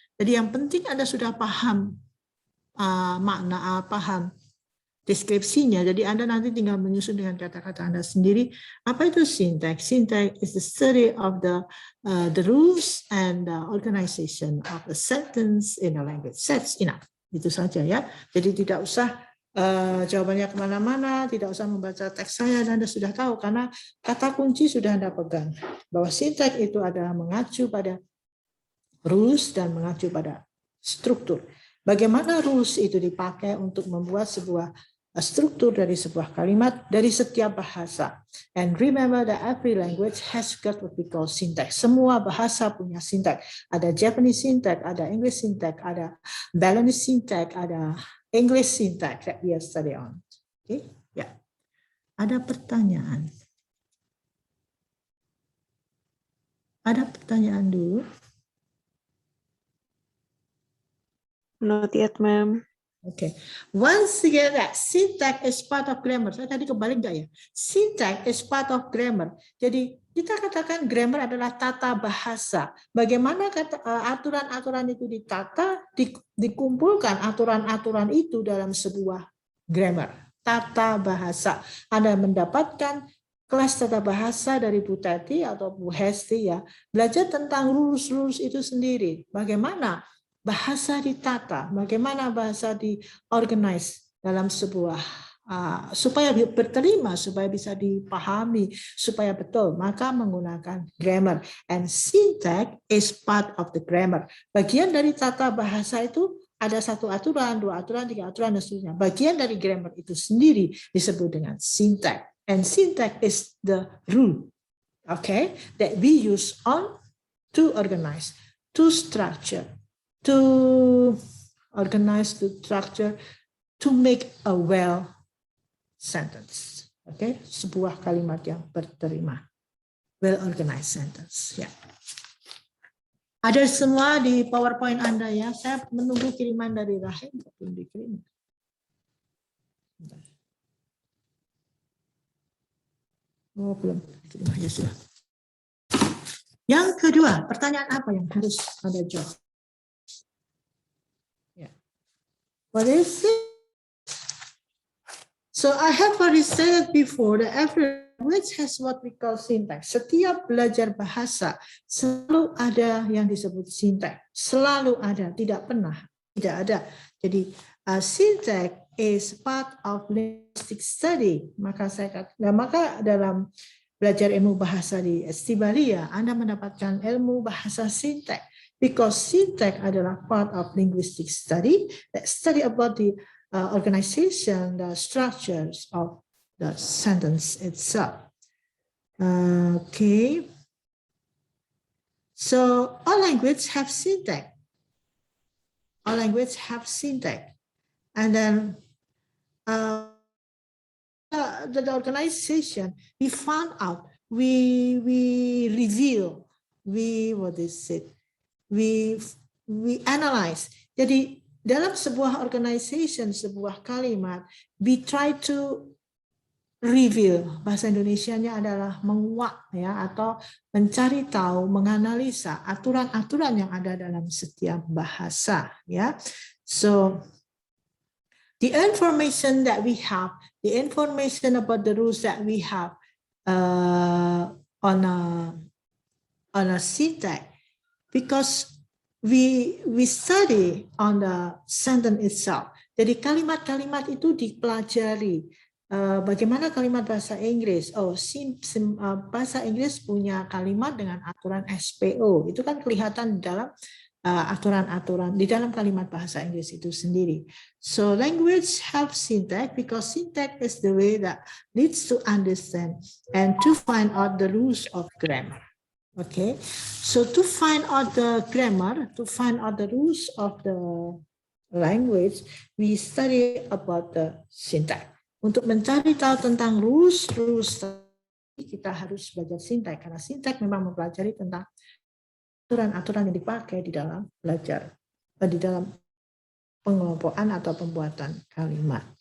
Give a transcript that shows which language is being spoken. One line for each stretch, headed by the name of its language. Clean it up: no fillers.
Indonesian: Jadi yang penting Anda sudah paham paham deskripsinya. Jadi Anda nanti tinggal menyusun dengan kata-kata Anda sendiri. Apa itu syntax?
English: Syntax is the study of the rules and the organization of a sentence in a language. That's enough.
Indonesian: Itu saja ya. Jadi tidak usah jawabannya kemana-mana, tidak usah membaca teks saya, dan Anda sudah tahu karena kata kunci sudah Anda pegang. Bahwa syntax itu adalah mengacu pada rules dan mengacu pada struktur. Bagaimana rules itu dipakai untuk membuat sebuah struktur dari sebuah kalimat dari setiap bahasa.
English: And remember that every language has got what we call syntax.
Indonesian: Semua bahasa punya
English: syntax. Ada Japanese syntax, ada English syntax, ada Balinese syntax, ada English syntax that we are studying on. Okay, ya. Yeah.
Indonesian: Ada pertanyaan? Ada pertanyaan dulu?
English: Not yet, ma'am. Okay. Once again, that syntax is part of grammar.
Indonesian: Saya tadi kebalik nggak ya?
English: Syntax is part of grammar.
Indonesian: Jadi kita katakan grammar adalah tata bahasa. Bagaimana aturan-aturan itu ditata, dikumpulkan aturan-aturan itu dalam sebuah grammar. Tata bahasa. Anda mendapatkan kelas tata bahasa dari Bu Tati atau Bu Hesti ya. Belajar tentang rules-rules itu sendiri. Bagaimana bahasa ditata, bagaimana bahasa diorganize dalam sebuah supaya berterima, supaya bisa dipahami, supaya betul, maka menggunakan grammar.
English: And syntax is part of the grammar.
Indonesian: Bagian dari tata bahasa itu ada satu aturan, dua aturan, tiga aturan, dan seterusnya. Bagian dari grammar itu sendiri disebut dengan syntax.
English: And syntax is the rule, okay, that we use to organize, to structure, to organize, to structure, to make a well sentence.
Indonesian: Okay, sebuah kalimat yang berterima.
English: Well organized sentence.
Indonesian: Ya. Ada semua di PowerPoint Anda ya. Saya menunggu kiriman dari Rahim, belum dikirim. Oh, belum. Ya sudah. Yang kedua, pertanyaan apa yang harus Anda jawab? Ya. What is it? So I have already said before that every language has what we call syntax. Setiap belajar bahasa selalu ada yang disebut syntax. Selalu ada, tidak pernah tidak ada.
English: Jadi syntax is part of linguistic study.
Indonesian: Maka dalam belajar ilmu bahasa di Estibalia, Anda mendapatkan ilmu bahasa syntax.
English: Because syntax adalah part of linguistic study, that study about the organization, the structures of the sentence itself. Okay. So all languages have syntax. All languages have syntax. And then the organization, we found out, we reveal, we analyze.
Indonesian: Jadi dalam sebuah organization, sebuah kalimat,
English: we try to reveal.
Indonesian: Bahasa Indonesianya adalah menguak ya, atau mencari tahu, menganalisa aturan-aturan yang ada dalam setiap bahasa ya.
English: So the information that we have, the information about the rules that we have on a syntax, because we study on the sentence itself.
Indonesian: Jadi kalimat-kalimat itu dipelajari. Bagaimana kalimat bahasa Inggris? Bahasa Inggris punya kalimat dengan aturan SPO. Itu kan kelihatan di dalam aturan-aturan di dalam kalimat bahasa Inggris itu sendiri.
English: So language helps syntax because syntax is the way that leads to understand and to find out the rules of grammar. Okay, so to find out the grammar, to find out the rules of the language, we study about the syntax.
Indonesian: Untuk mencari tahu tentang rules kita harus belajar syntax karena syntax memang mempelajari tentang aturan-aturan yang dipakai di dalam belajar, di dalam pengelompokan atau pembuatan kalimat.